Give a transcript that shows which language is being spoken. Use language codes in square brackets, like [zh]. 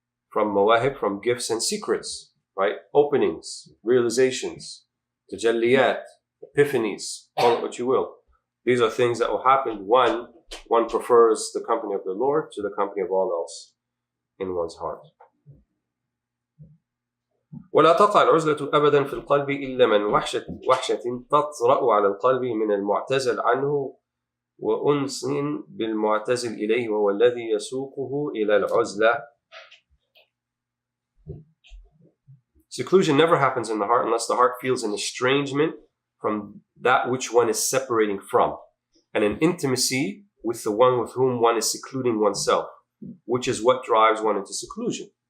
[en] from mawahib, from gifts and secrets, right? Openings, realizations, tajalliyat, epiphanies, call it what you will. These are things that will happen when one prefers the company of the Lord to the company of all else in one's heart. [ar] ولا تقع العزلة أبدا في القلب إلا من وحشة تطرأ على القلب من المعتزل عنه وأنس بالمعتزل إليه وهو الذي يسوقه إلى العزلة. [en] Seclusion never happens in the heart unless the heart feels an estrangement from that which one is separating from, and an intimacy with the one with whom one is secluding oneself, which is what drives one into seclusion.